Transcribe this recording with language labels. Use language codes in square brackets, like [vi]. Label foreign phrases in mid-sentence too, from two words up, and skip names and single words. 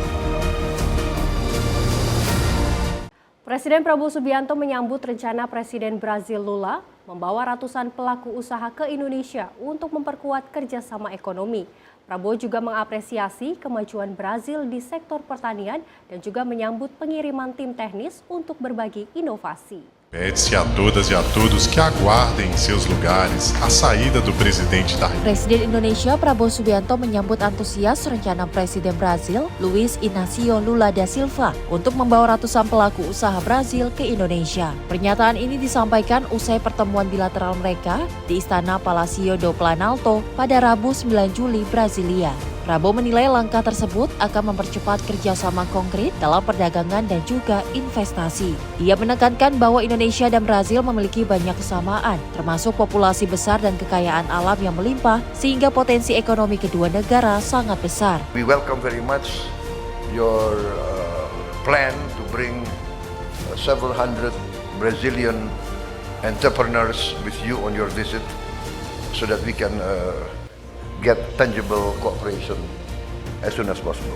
[id] Presiden Prabowo Subianto menyambut rencana Presiden Brazil Lula membawa ratusan pelaku usaha ke Indonesia untuk memperkuat kerjasama ekonomi. Prabowo juga mengapresiasi kemajuan Brazil di sektor pertanian dan juga menyambut pengiriman tim teknis untuk berbagi inovasi. [pt] Pede-se a todas e a todos que aguardem em seus lugares a saída do presidente da República. [id] Presiden Indonesia Prabowo Subianto menyambut antusias rencana Presiden Brazil Luiz Inácio Lula da Silva untuk membawa ratusan pelaku usaha Brazil ke Indonesia. Pernyataan ini disampaikan usai pertemuan bilateral mereka di Istana Palácio do Planalto pada Rabu 9 Juli, Brasilia. Prabowo menilai langkah tersebut akan mempercepat kerjasama konkret dalam perdagangan dan juga investasi. Ia menekankan bahwa Indonesia dan Brazil memiliki banyak kesamaan, termasuk populasi besar dan kekayaan alam yang melimpah, sehingga potensi ekonomi kedua negara sangat besar. [en] We welcome very much your plan to bring several hundred Brazilian entrepreneurs with you on your visit so that we can get tangible cooperation as soon as possible.